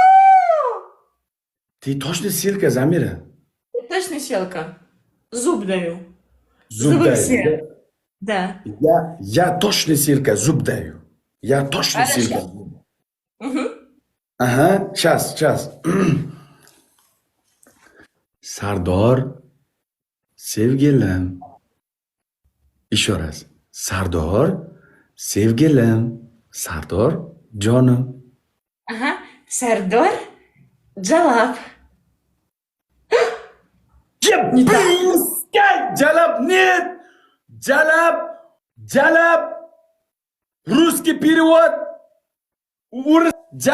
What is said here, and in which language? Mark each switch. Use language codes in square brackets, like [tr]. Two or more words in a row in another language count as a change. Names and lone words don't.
[ru] Ты точно Силька, Замира? Ты точно селка. Зуб даю. Зуб Зубы даю. все. Да. Я точно Силька, зуб даю. Я точно Хорошо. Силька. Угу. Ага, сейчас. [uz] Sardor, sevgilim. [ru] Еще раз. [uz] Sardor, sevgilim. Sardor, jonim. [ru] Ага. Сардор Джалаб. Не так. Jalab, нет! Jalab. Русский перевод. Jalab.